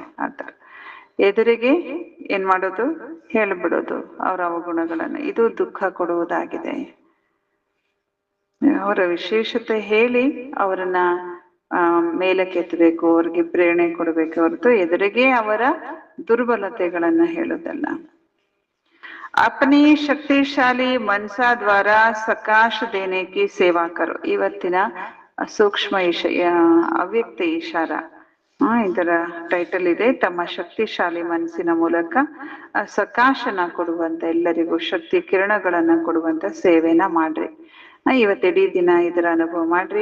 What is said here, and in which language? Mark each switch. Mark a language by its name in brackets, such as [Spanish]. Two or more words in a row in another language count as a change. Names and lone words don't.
[Kannada] ಆತರ ಎದುರಿಗೆ ಏನ್ ಮಾಡೋದು, ಹೇಳ್ಬಿಡೋದು ಅವರ ಅವಗುಣಗಳನ್ನ, ಇದು ದುಃಖ ಕೊಡುವುದಾಗಿದೆ. ಅವರ ವಿಶೇಷತೆ ಹೇಳಿ ಅವರನ್ನ ಮೇಲಕ್ಕೆತ್ತಬೇಕು, ಅವ್ರಿಗೆ ಪ್ರೇರಣೆ ಕೊಡಬೇಕು ಹೊರತು ಎದುರಿಗೆ ಅವರ ದುರ್ಬಲತೆಗಳನ್ನ ಹೇಳೋದಲ್ಲ. [Hindi] अपनी शक्तिशाली मनसा द्वारा सकाश देने की सेवा करो. [Kannada] ಇವತ್ತಿನ ಸೂಕ್ಷ್ಮ ಅವ್ಯಕ್ತ ಇಶಾರ, ಇದರ ಟೈಟಲ್ ಇದೆ. ತಮ್ಮ ಶಕ್ತಿಶಾಲಿ ಮನಸ್ಸಿನ ಮೂಲಕ ಸಕಾಶನ ಕೊಡುವಂತ, ಎಲ್ಲರಿಗೂ ಶಕ್ತಿ ಕಿರಣಗಳನ್ನ ಕೊಡುವಂತ ಸೇವೆನ ಮಾಡ್ರಿ. ಇವತ್ತಿಡೀ ದಿನ ಇದರ ಅನುಭವ ಮಾಡ್ರಿ.